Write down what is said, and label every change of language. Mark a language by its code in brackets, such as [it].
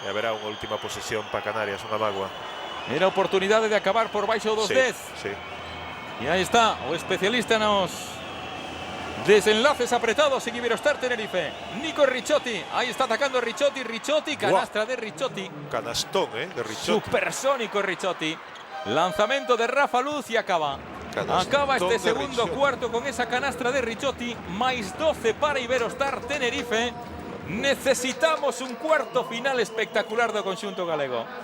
[gl] E haberá unha última posesión para Canarias, unha mágoa. Era oportunidade de acabar por baixo dos 10. Sí. Y ahí está o especialista nos desenlaces apretados en Iberostar Tenerife. Nico Ricciotti. Ahí está atacando Ricciotti. Canastra de Ricciotti. Canastón, de Ricciotti. Supersónico Ricciotti. [es] Lanzamiento de Rafa Luz y acaba. Acaba este segundo cuarto con esa canastra de Ricciotti. Más 12 para Iberostar Tenerife. [gl] Necesitamos un cuarto final espectacular do conxunto galego.